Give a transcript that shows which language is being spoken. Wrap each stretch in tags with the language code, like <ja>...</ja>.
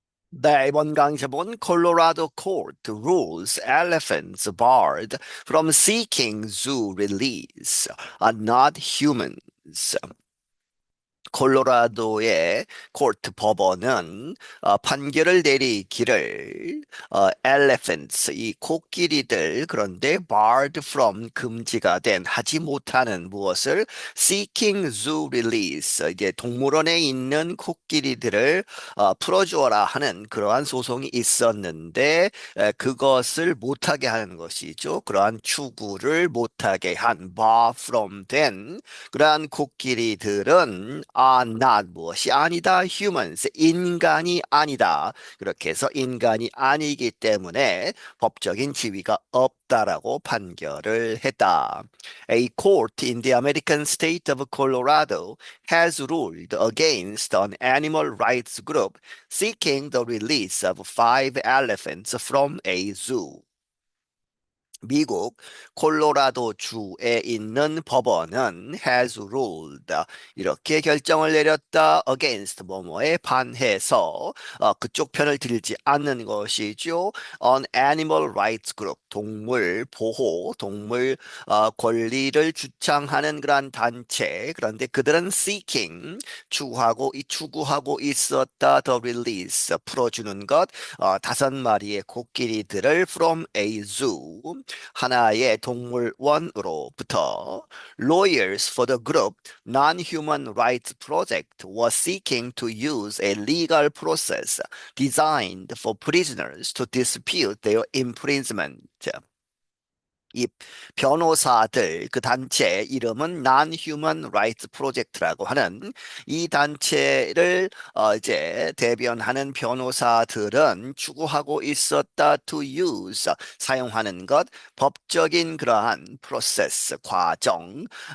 <ko>네, 이번 강의 제목은</ko> <en>Colorado Court rules elephants barred from seeking zoo release are not humans.</en> <ko>콜로라도의 코트 법원은 판결을 내리기를 elephants 이 코끼리들 그런데</ko> <en>barred from</en> <ko>금지가 된 하지 못하는 무엇을</ko> <en>seeking zoo release</en> <ko>이제 동물원에 있는 코끼리들을 풀어주어라 하는 그러한 소송이 있었는데 그것을 못하게 하는 것이죠. 그러한 추구를 못하게 한</ko> <en>bar from</en> <ko>된 그러한 코끼리들은</ko> <en>are not</en> <ko>무엇이 아니다. humans 인간이 아니다. 그렇게 해서 인간이 아니기 때문에 법적인 지위가 없다라고 판결을 했다.</ko> <en>A court in the American state of Colorado has ruled against an animal rights group seeking the release of five elephants from a zoo.</en> <ko>미국 콜로라도 주에 있는 법원은</ko> <en>has ruled</en> <ko>이렇게 결정을 내렸다</ko> <en>against</en> <ko>뭐뭐에 반해서 그쪽 편을 들지 않는 것이죠.</ko> <en>On animal rights group</en> <ko>동물 보호 동물 권리를 주창하는 그러한 단체 그런데 그들은</ko> <en>seeking</en> <ko>추구하고 있었다</ko> <en>the release</en> <ko>풀어주는 것 다섯 마리의 코끼리들을</ko> <en>from a zoo</en> <ko>하나의 동물원으로부터</ko> <en>Lawyers for the group Non-Human Rights Project was seeking to use a legal process designed for prisoners to dispute their imprisonment.</en> <ko>이 변호사들 그 단체 이름은 Non-Human Rights Project라고 하는 이 단체를 이제 대변하는 변호사들은 추구하고 있었다</ko> <en>to use</en> <ko>사용하는 것 법적인 그러한 프로세스 과정</ko>